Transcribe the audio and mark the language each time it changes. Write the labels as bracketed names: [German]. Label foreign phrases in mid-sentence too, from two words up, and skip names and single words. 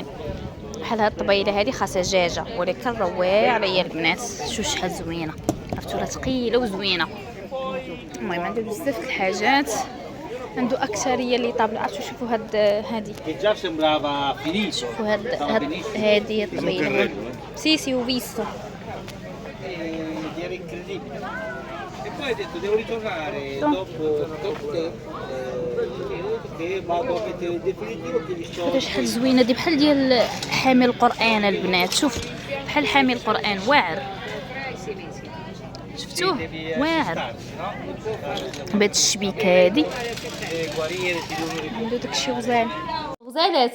[Arabic] بحال هاد الطبيله هذه خاصها دجاجه ولكن راه واعره يا البنات. شوف شحال زوينه، عرفتوا راه ثقيله وزوينه. المهم عنده بزاف د الحاجات، عنده اكثريه اللي طابله. عرفتوا شوفوا هاد هادي، شوفوا هادي الطبيله سيسي وفيستو. [Italian] E poi ha detto devo ritornare dopo che vado a mettere il definitivo che li [Arabic] شوفوا شحال زوينه دي، بحال ديال حامل القران البنات. شوف بحال حامل القران واعر، شفتوه واعر بهاد الشبيكه هادي. عنده داكشي غزال غزالات.